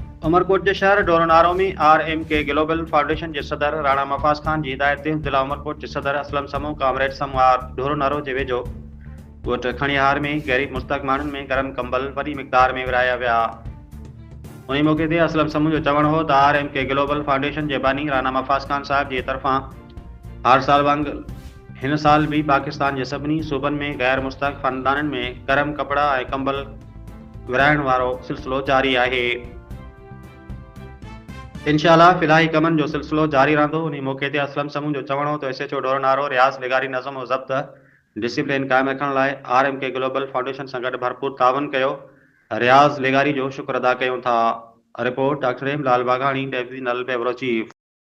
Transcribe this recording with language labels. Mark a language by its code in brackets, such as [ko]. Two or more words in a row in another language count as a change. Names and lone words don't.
[sd] उमरकोट के शहर डोरनारो में RMK ग्लोबल फाउंडेशन के सदर राणा मफाज खान की हिदायत ते जिला उमरकोट के सदर असलम समूह कामरेड समूह डोरनारो के वेझो ॻोठ खणियार में गरीब मुस्तक माण्हुनि में गरम कंबल वॾी मिक़दार में विराया विया। उन मौके ते असलम समूह जो चवण हो त RMK ग्लोबल फाउंडेशन के बानी राणा मफाज खान साहब की तरफां हर साल वांगुरु हिन साल भी पाकिस्तान के सभिनी सूबनि में गैर मुस्तक ख़ानदाननि में गरम कपड़ा ऐं कंबल विराइण वारो सिलसिलो जारी आहे। इंशाअल्लाह फिलहाल कमन जो सिलसिलो जारी रहंदो। उन मौके ते असलम समूह जो चवण हो तो SHO डोरनारो रियाज़ लेगारी नज़म और ज़ब्त डिसिप्लिन कायम रखण लाइ RMK ग्लोबल फाउंडेशन सां गॾु भरपूर तावन कयो। रियाज़ लेगारी जो शुक्र अदा कयूं था। रिपोर्ट डॉक्टर लाल बाघाणी, डिविजनल ब्यूरो चीफ।